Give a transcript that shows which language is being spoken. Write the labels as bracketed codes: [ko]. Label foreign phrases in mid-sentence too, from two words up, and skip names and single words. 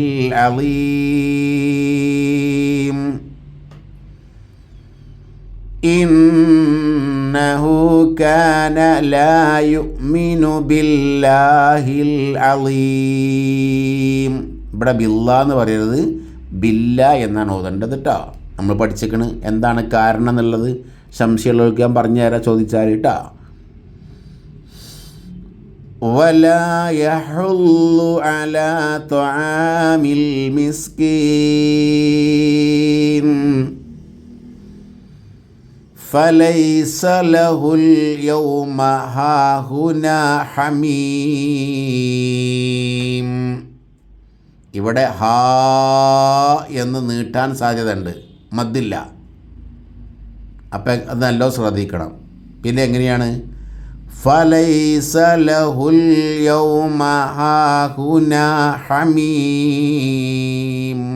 [ar] العظيم إنه كان لا يؤمن بالله العظيم. [ml] ഇവിടെ ബില്ല എന്ന് പറയരുത്, ബില്ല എന്നാണ് ഓതേണ്ടത് കേട്ടോ. നമ്മൾ പഠിച്ചേക്കണ് എന്താണ് കാരണം എന്നുള്ളത്. സംശയമുള്ളവർക്ക് ഞാൻ പറഞ്ഞു തരാം, ചോദിച്ചാൽ കേട്ടോ. [ar] ولا يحض على طعام المسكين فليس له اليوم هاهنا حميم. [ml] ഇവിടെ ഹാ എന്ന് നീട്ടാൻ സാധ്യതയുണ്ട്, മദ്ദില്ല. അപ്പം അത് നല്ലോ ശ്രദ്ധിക്കണം. പിന്നെ എങ്ങനെയാണ്? [ar] فليس له اليوم هاهنا حميم.